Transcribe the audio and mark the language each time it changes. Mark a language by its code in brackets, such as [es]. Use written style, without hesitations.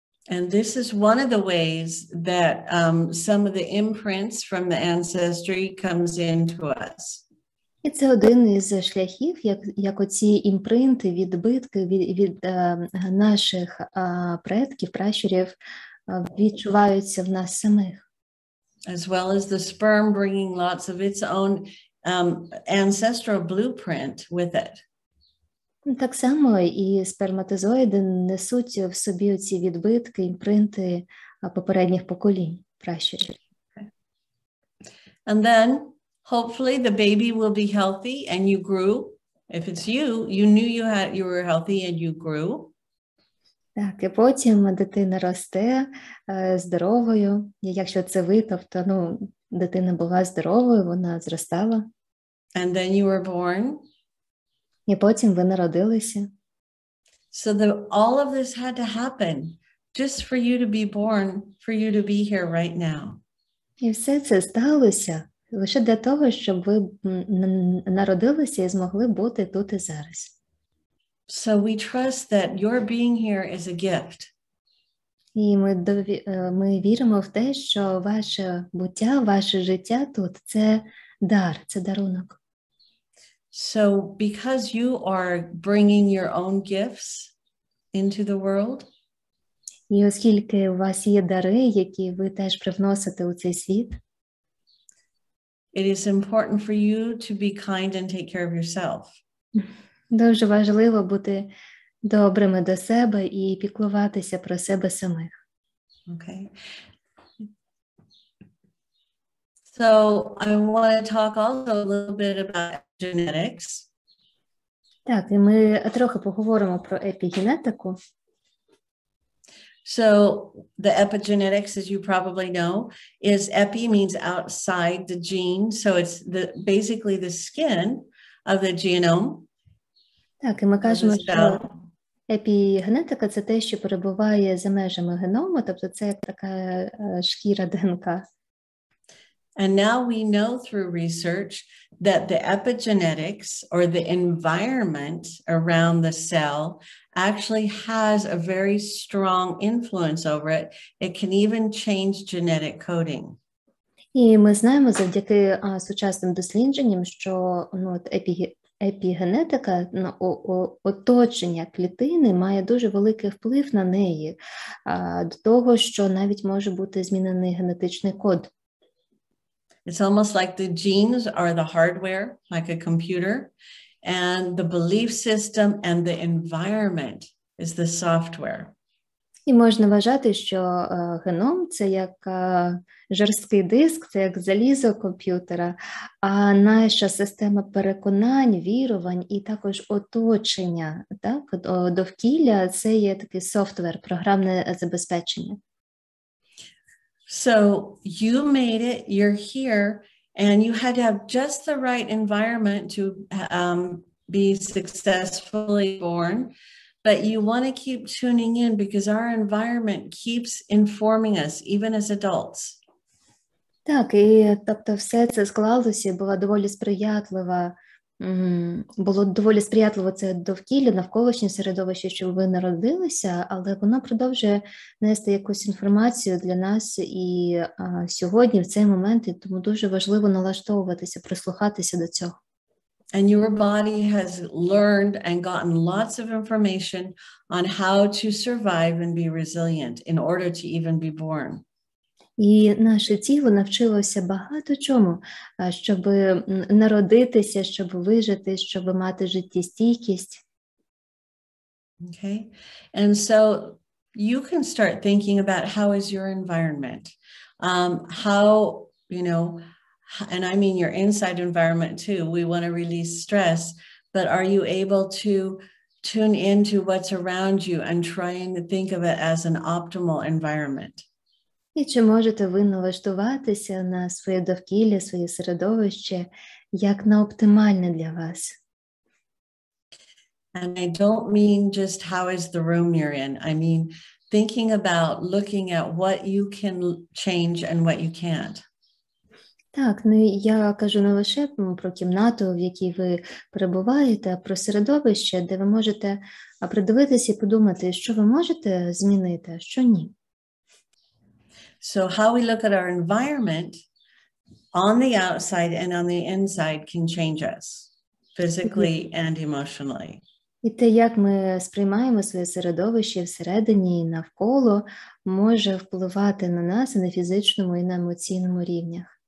[en] And this is one of the ways that some of the imprints from the ancestry comes into us. [uk] І це один із шляхів, як оці імпринти, відбитки від наших предків, пращурів відчуваються в нас самих. [en] As well as the sperm bringing lots of its own ancestral blueprint with it. [uk] Так само і сперматозоїди несуть в собі ці відбитки, імпринти попередніх поколінь, пращурів. [en] And then hopefully the baby will be healthy and you grew. If it's you, you knew you were healthy and you grew. [uk] Так, і потім дитина росте здоровою. І якщо це ви, тобто, дитина була здоровою, вона зростала. [en] And then you were born. [uk] І потім ви народилися. [en] So all of this had to happen just for you to be born, for you to be here right now. [uk] І все це сталося лише для того, щоб ви народилися і змогли бути тут і зараз. [en] So we trust that your being here is a gift. [uk] І ми віримо в те, що ваше буття, ваше життя тут – це дар, це дарунок. [en] So because you are bringing your own gifts into the world, [uk] і оскільки у вас є дари, які ви теж привносите у цей світ, [en] it is important for you to be kind and take care of yourself. [uk] Дуже важливо бути добрими до себе і піклуватися про себе самих. [en] Okay. So I want to talk also a little bit about genetics. [uk] Так, і ми трохи поговоримо про епігенетику. [en] So the epigenetics, as you probably know, is epi means outside the gene. So it's basically the skin of the genome. [uk] Так, і ми кажемо, що епігенетика – це те, що перебуває за межами геному, тобто це як така шкіра ДНК. [en] And now we know through research that the epigenetics or the environment around the cell actually has a very strong influence over it. It can even change genetic coding. [uk] І ми знаємо завдяки сучасним дослідженням, що епігенетика, оточення клітини має дуже великий вплив на неї, до того, що навіть може бути змінений генетичний код. [en] It's almost like the genes are the hardware, like a computer, and the belief system and the environment is the software. [uk] І можна вважати, що геном – це як жорсткий диск, це як залізо комп'ютера, а наша система переконань, вірувань і також оточення, так, довкілля – це є такий софтвер, програмне забезпечення. [en] So you made it, you're here, and you had to have just the right environment to be successfully born. But you want to keep tuning in because our environment keeps informing us, even as adults. [uk] Так, і тобто все це склалося, було доволі сприятливо це довкілля, навколишнє середовище, щоб ви народилися, але воно продовжує нести якусь інформацію для нас і сьогодні, в цей момент, і тому дуже важливо налаштовуватися, прислухатися до цього. [en] And your body has learned and gotten lots of information on how to survive and be resilient in order to even be born. [uk] І наше тіло навчилося багато чому, щоб народитися, щоб вижити, щоб мати життєстійкість. [en] Okay. And so you can start thinking about how is your environment? How, and I mean your inside environment too. We want to release stress, but are you able to tune into what's around you and trying to think of it as an optimal environment? [uk] І чи можете ви налаштуватися на своє довкілля, своє середовище, як на оптимальне для вас? [en] And I don't mean just how is the room you're in. I mean thinking about looking at what you can change and what you can't. [uk] Так, я кажу не лише про кімнату, в якій ви перебуваєте, а про середовище, де ви можете придивитися і подумати, що ви можете змінити, а що ні. [en] So how we look at our environment on the outside and on the inside can change us physically and emotionally. [uk] І те, як ми сприймаємо своє середовище всередині і навколо, може впливати на нас і на фізичному, і на емоційному рівнях.